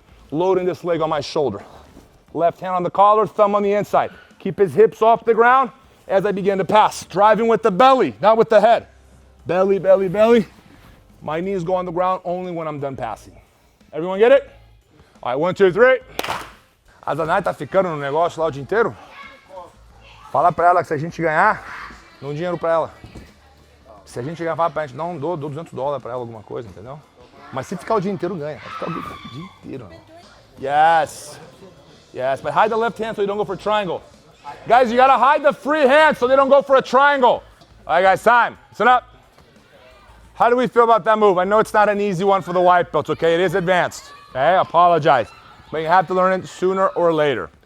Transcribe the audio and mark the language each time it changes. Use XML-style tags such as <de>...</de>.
<en>Loading this leg on my shoulder. Left hand on the collar, thumb on the inside. Keep his hips off the ground as I begin to pass. Driving with the belly, not with the head. Belly, belly, belly. My knees go on the ground only when I'm done passing. Everyone get it? All right, 1, 2, 3.</en> <pt>A Zanai tá ficando no negócio lá o dia inteiro? Fala pra ela que se a gente ganhar, dá um dinheiro pra ela. Se a gente ganhar, fala pra gente, não, dou $200 pra ela, alguma coisa, entendeu? Mas se ficar o dia inteiro, ganha. Vai ficar o dia inteiro. Yes.</pt> <en>Yes, but hide the left hand so you don't go for a triangle. Guys, you gotta hide the free hand so they don't go for a triangle. All right, guys, time. Listen up. How do we feel about that move? I know it's not an easy one for the white belts, okay? It is advanced, okay? I apologize. But you have to learn it sooner or later.</en>